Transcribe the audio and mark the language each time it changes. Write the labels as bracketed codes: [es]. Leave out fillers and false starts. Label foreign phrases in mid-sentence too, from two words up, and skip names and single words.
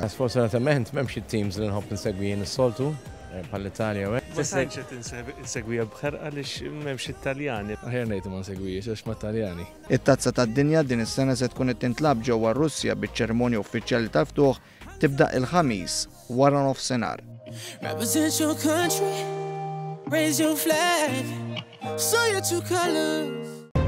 [mt] Sfortunatament m'hemmx it-teams li nħobb insegwi jien is-soltu. Bħall-Italja u Ma tantx qed insegwiha bħerqa għaliex m'hemmx Italjani. Aħjar ngħidu ma nsegwihiex għax ma' Taljani. It-Tazza tad-Dinja din is-sena se tkun qed tintlab ġewwa Russja biċ-ċerimonja uffiċjali tal-ftuħ tibda il-ħamis wara nofsinhar. [en] Represent your country, raise your flag, show your true colors.